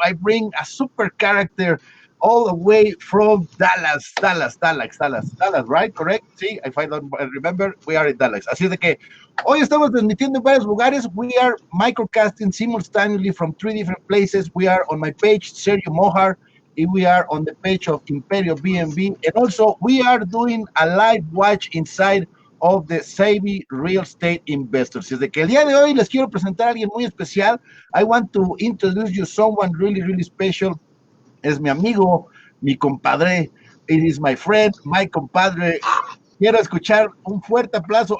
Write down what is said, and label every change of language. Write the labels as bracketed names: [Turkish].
[English] I bring a super character all the way from Dallas, right? Correct? Sí, if I don't remember, we are in Dallas. [Spanish] Así de que hoy estamos transmitiendo en varios lugares. [English] We are microcasting simultaneously from 3 different places. We are on my page, Sergio Mohar, and we are on the page of Imperiobnb. And also, we are doing a live watch inside of the Savvy Real Estate Investors. [Spanish] Desde que el día de hoy les quiero presentar a alguien muy especial. [English] I want to introduce you someone really, really special. [Spanish] Es mi amigo, mi compadre. [English] It is my friend, my compadre. [Spanish] Quiero escuchar un fuerte aplauso.